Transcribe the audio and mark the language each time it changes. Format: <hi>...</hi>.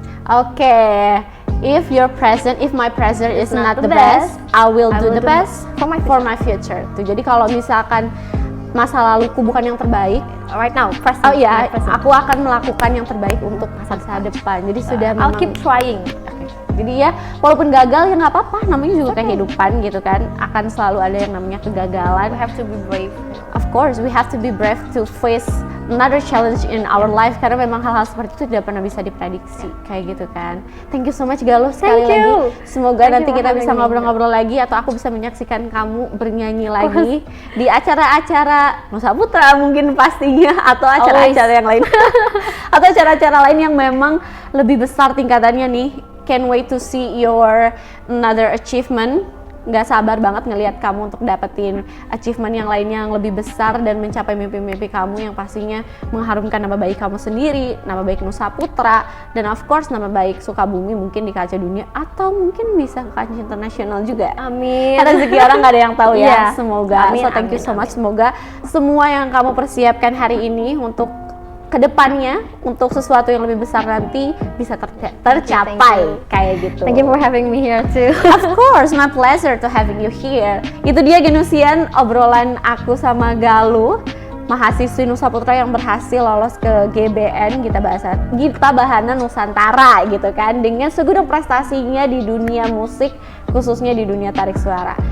<en>Okay, if my present is not the best, I will do the best for my future.</en> <id>Tuh, jadi kalau misalkan masa laluku bukan yang terbaik,</id> <en>right now, present.</en> <id>Oh iya, aku akan melakukan yang terbaik untuk masa depan. Jadi sudah</id> <en>I'll keep trying.</en> <id>Jadi ya, walaupun gagal ya nggak apa-apa, namanya juga kehidupan gitu kan. Akan selalu ada yang namanya kegagalan.</id> <en>We have to be brave. Of course, we have to be brave to face another challenge in our life, karena memang hal-hal seperti itu tidak pernah bisa diprediksi kayak gitu kan. Thank you so much Galuh sekali lagi.</en> <id>Semoga nanti kita bisa ngobrol-ngobrol lagi atau aku bisa menyaksikan kamu bernyanyi lagi di acara-acara Nusa Putra mungkin pastinya, atau acara-acara yang lain atau acara-acara lain yang memang lebih besar tingkatannya nih.</id> <en>Can't wait to see your another achievement.</en> <id>Nggak sabar banget ngelihat kamu untuk dapetin achievement yang lainnya yang lebih besar dan mencapai mimpi-mimpi kamu yang pastinya mengharumkan nama baik kamu sendiri, nama baik Nusa Putra, dan of course nama baik Sukabumi mungkin di kancah dunia atau mungkin bisa ke kancah internasional juga. Amin. Karena rezeki orang nggak ada yang tahu ya.</id> <en>Yeah. Semoga. So thank you so much.</en> <id>Semoga semua yang kamu persiapkan hari ini untuk kedepannya, untuk sesuatu yang lebih besar nanti bisa tercapai kayak gitu.</id> <en>Thank you for having me here too. Of course, my pleasure to having you here.</en> <id>Itu dia Genusian, obrolan aku sama Galuh, mahasiswi Nusa Putra yang berhasil lolos ke GBN Gita Bahana Nusantara gitu kan, dengan segudang prestasinya di dunia musik, khususnya di dunia tarik suara.</id>